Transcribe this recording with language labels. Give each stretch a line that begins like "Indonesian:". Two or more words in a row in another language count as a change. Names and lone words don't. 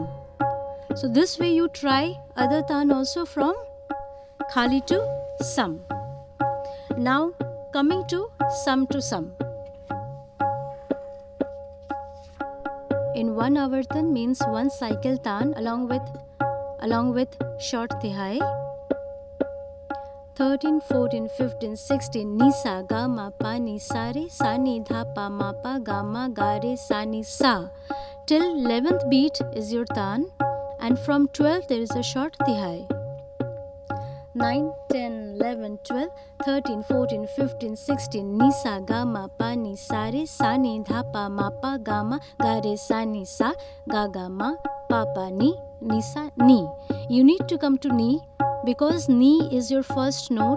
English: So this way you try other taan also from Khali to Sam. Now coming to Sam to Sam. In one avartan means one cycle taan along with short tihai. 13, 14, 15, 16. Ni sa ga ma pa ni sa re sa ni dha pa ma pa ga ma ga re sa ni sa. Till 11th beat is your taan, and from 12 there is a short tihai. 9, 10, 11, 12, 13, 14, 15, 16. Ni sa ga ma pa ni sa re sa ni dha pa ma pa ga ma ga re sa ni sa ga ga ma pa pa ni sa ni. You need to come to ni because ni is your first note.